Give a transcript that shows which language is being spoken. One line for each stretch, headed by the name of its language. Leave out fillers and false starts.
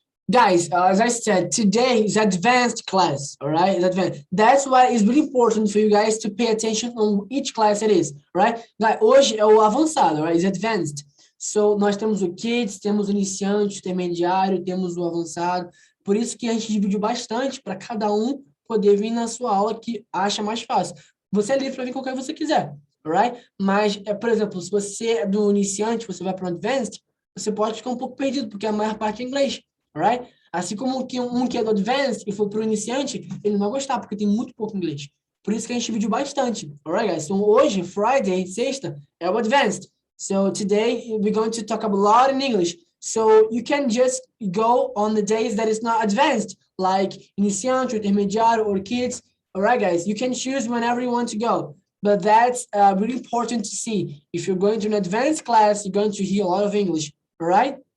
English: Guys, as I said, today is advanced class, all right? It's advanced. That's why it's really important for you guys to pay attention on each class it is, right?
Portuguese: Hoje é o avançado,
English: right? It's advanced. So,
Portuguese: nós temos o Kids, temos o iniciante, o intermediário, temos o avançado. Por isso que a gente dividiu bastante para cada um poder vir na sua aula que acha mais fácil. Você é livre para vir qualquer que você quiser,
English: right?
Portuguese: Mas, por exemplo, se você é do iniciante, você vai para o advanced, você pode ficar um pouco perdido, porque a maior parte é inglês. Right? Assim como que é do advanced e for para o iniciante, ele não vai gostar, porque tem muito pouco inglês. Por isso que a gente dividiu bastante.
English: Alright, guys?
Portuguese: Então, hoje,
English: Friday,
Portuguese: sexta, é o advanced.
English: So, today, we're going to talk a lot in English. So, you can just go on the days that is not advanced, like
Portuguese: iniciante, intermediário,
English: or kids. Alright, guys? You can choose whenever you want to go. but that's really important to see. If you're going to an advanced class, you're going to hear a lot of English, all right?